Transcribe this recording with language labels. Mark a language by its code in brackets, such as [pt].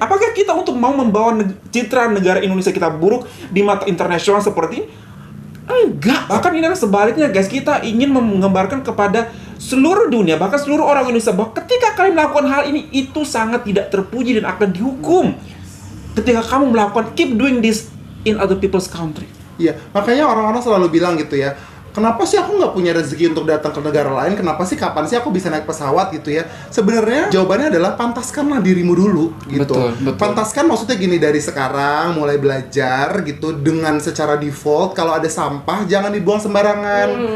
[id] Apakah kita untuk mau membawa citra negara Indonesia kita buruk di mata internasional seperti ini? Enggak, bahkan ini adalah sebaliknya guys. Kita ingin menggambarkan kepada seluruh dunia, bahkan seluruh orang Indonesia, bahwa ketika kalian melakukan hal ini, itu sangat tidak terpuji dan akan dihukum. Ketika kamu melakukan, [en] keep doing this in other people's country. [id] Iya, makanya orang-orang selalu bilang gitu ya, kenapa sih aku nggak punya rezeki untuk datang ke negara lain? Kenapa sih, kapan sih aku bisa naik pesawat gitu ya? Sebenarnya jawabannya adalah pantaskanlah dirimu dulu gitu. Betul. Pantaskan maksudnya gini, dari sekarang mulai belajar gitu dengan secara default kalau ada sampah jangan dibuang sembarangan.